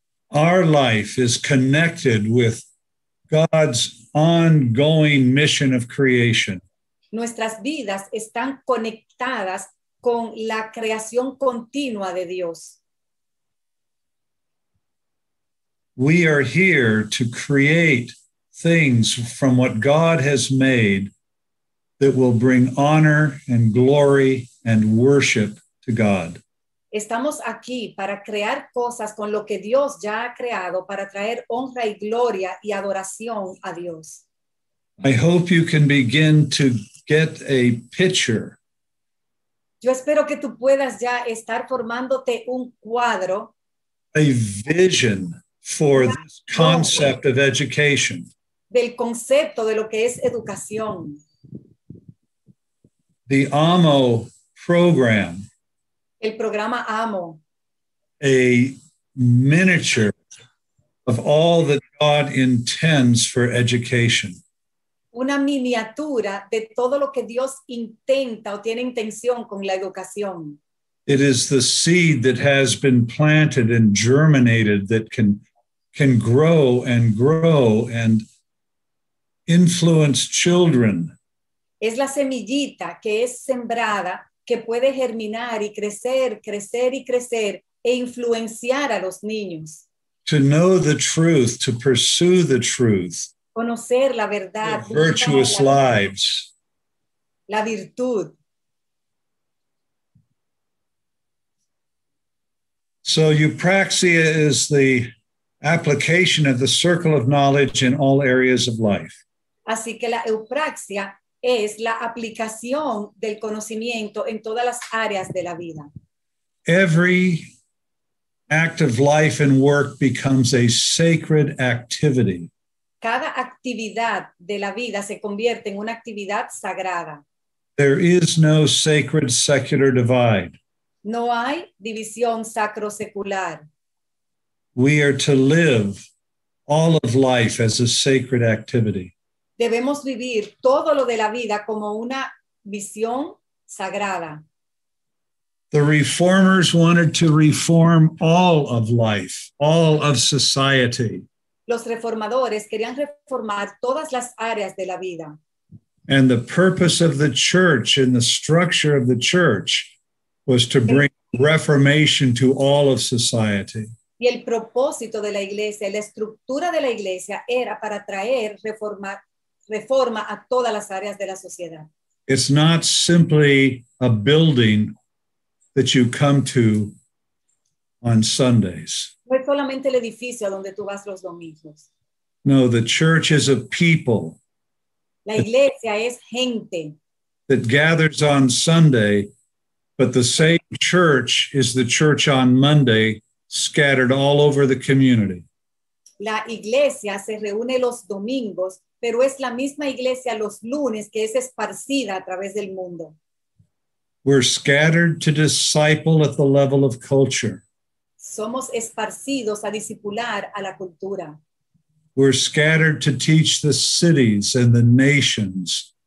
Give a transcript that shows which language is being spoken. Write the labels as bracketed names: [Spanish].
[English] Our life is connected with God's ongoing mission of creation. [Spanish] Nuestras vidas están conectadas con la creación continua de Dios. [English] We are here to create things from what God has made that will bring honor and glory and worship to God. [Spanish] Estamos aquí para crear cosas con lo que Dios ya ha creado, para traer honra y gloria y adoración a Dios. [English] I hope you can begin to get a picture [Spanish] Yo espero que tú puedas ya estar formándote un cuadro, [English] a vision for this concept of education. [Spanish] del concepto de lo que es educación. [English] The AMO program, [Spanish] El programa AMO, [English] a miniature of all that God intends for education. [Spanish] una miniatura de todo lo que Dios intenta o tiene intención con la educación. [English] It is the seed that has been planted and germinated that can grow and influence children. [Spanish] Es la semillita que es sembrada, que puede germinar y crecer, crecer y crecer e influenciar a los niños. [English] To know the truth, to pursue the truth, [Spanish] Conocer la verdad, [English] live virtuous lives. [Spanish] la virtud. [English] So eupraxia is the application of the circle of knowledge in all areas of life. [Spanish] Así que la eupraxia es la aplicación del conocimiento en todas las áreas de la vida. [English] Every act of life and work becomes a sacred activity. [Spanish] Cada actividad de la vida se convierte en una actividad sagrada. [English] There is no sacred secular divide. [Spanish] No hay división sacro-secular. [English] We are to live all of life as a sacred activity. [Spanish] Debemos vivir todo lo de la vida como una visión sagrada. [English] The reformers wanted to reform all of life, all of society. [Spanish] Los reformadores querían reformar todas las áreas de la vida. [English] And the purpose of the church and the structure of the church was to bring reformation to all of society. [Spanish] Y el propósito de la iglesia, la estructura de la iglesia era para traer reforma a todas las áreas de la sociedad. [English] It's not simply a building that you come to on Sundays. [Spanish] No es solamente el edificio a donde tú vas los domingos. [English] No, the church is a people [Spanish] La iglesia es gente [English] that gathers on Sunday, but the same church is the church on Monday, scattered all over the community. [Spanish] La iglesia se reúne los domingos, pero es la misma iglesia los lunes que es esparcida a través del mundo. [English] We're scattered to disciple at the level of culture. [Spanish] Somos esparcidos a discipular a la cultura. [English] We're scattered to teach the cities and the nations